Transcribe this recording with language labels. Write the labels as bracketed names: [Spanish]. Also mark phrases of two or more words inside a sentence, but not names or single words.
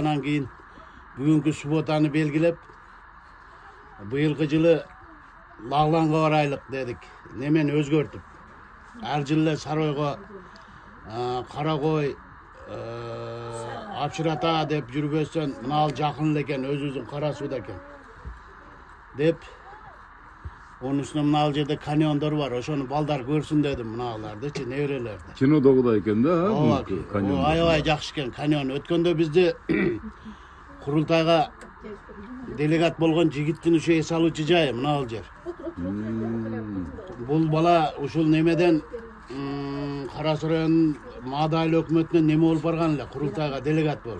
[Kyrgyz] Анан кийин бүгүнкү субботаны белгилеп, быйылкы жылы Лагланга барайлык дедик. Немени өзгөртүп. Ар жылы эле Саройго кара кой апшырата деп жүрбөстөн, мына ал жакын эле экен, өзүбүздүн Кара сууда экен деп. Onun üstüne mına al жерде каньондор бар, ошону балдар көрсүн дедим, мыналардычы, неберелерди. Кинодогудай экен да, бул каньон. Аябай жакшы экен каньон. Өткөндө бизди курултайга делегат болгон жигиттин ушу эс алуучу жайы мына ал жер. Бул бала ушул немеден Кара Суу районунун маадайлуу өкмөтүнөн неме болуп барган эле, курултайга делегат болуп.